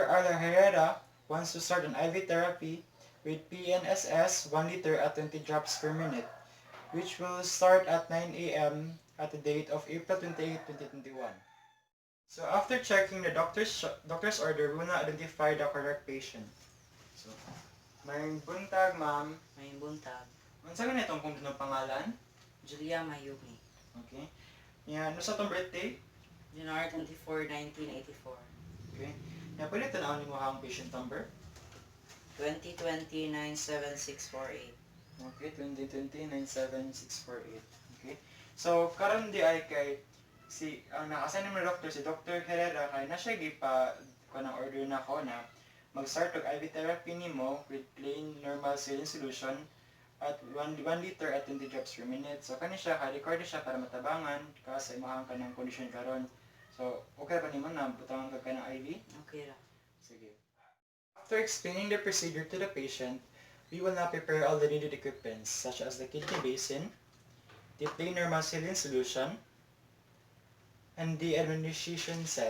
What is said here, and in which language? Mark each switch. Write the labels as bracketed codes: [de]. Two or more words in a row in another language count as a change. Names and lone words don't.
[en] Arla Herrera wants to start an IV therapy with PNSS 1 liter at 20 drops per minute, which will start at 9 a.m. at the date of April 28, 2021. So after checking the doctor's order, we will now identify the correct patient. So, [ceb] may buntag, ma'am. May buntag. Unsa man itong kung pangalan? Julia Mayumi. Okay. Yan, ano sa itong birthday? January 24, 1984. Okay. Yan, pwede tanawin mo ang patient number? 2020-97648. Okay, 2020-97648. Okay. So, karon di ay kay ang naka-assign naman na doctor, si Dr. Herrera, kay na siya gipa ko ng order na ko na mag-start og [en] IV therapy [ceb] nimo [en] with plain normal saline solution at 1 liter at 20 drops per minute. [ceb] So, kani siya, ka-record siya para matabangan kasi imahang ka ng condition karon. So, okay ba nimo na butangan ka ng IV? Okay ra. Sige. [en] After explaining the procedure to the patient, we will now prepare all the needed equipments such as the kidney basin, the plain normal saline solution, and the administration set.